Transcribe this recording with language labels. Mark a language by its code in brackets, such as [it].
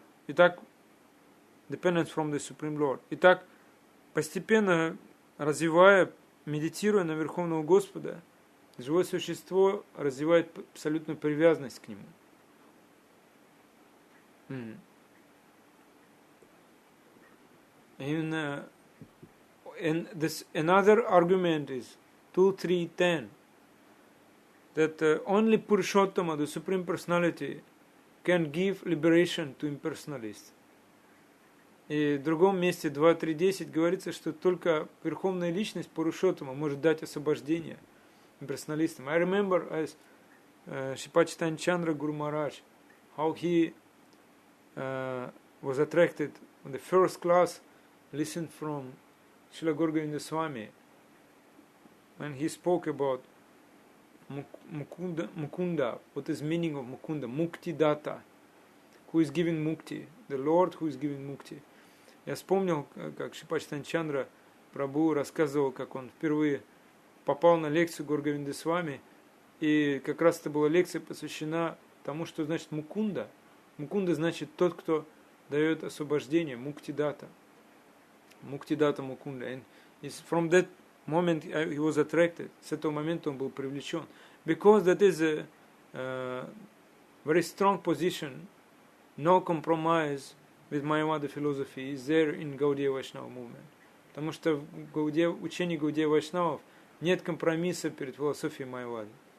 [ru] Итак, [en] dependence from the Supreme Lord. [ru] Итак, постепенно развивая, медитируя на Верховного Господа, живое существо развивает абсолютную привязанность к Нему. [en] And this another argument is 2.3.10 that only Purushottama, the Supreme Personality, can give liberation to impersonalists. [ru] И в другом месте 2.3.10 говорится, что только Верховная Личность Пурушоттама может дать освобождение имперсоналистам. [en] I remember as Шрипад Чайтанья Чандра Гуру Маharaj, how he was attracted on the first class, listened from Srila Gaura Swami when he spoke about Mukunda, what is meaning of Mukunda, Mukti Data, who is giving Mukti, the Lord who is giving Mukti. [ru] Я вспомнил, как Шрипад Чайтанья Чандра Прабху рассказывал, как он впервые попал на лекцию Гаура Говинды Свами, и как раз это была лекция посвящена тому, что значит Мукунда. Мукунда значит тот, кто дает освобождение, Муктидата. Муктидата Мукунда. [en] And from that moment he was attracted. [ru] С этого момента он был привлечен. [en] Because that is a very strong position, no compromise with Mayavada philosophy is there in Gaudiya Vaishnava movement. [ru] Потому что в учении Гаудия Вайшнавов нет компромисса перед философией Майявады.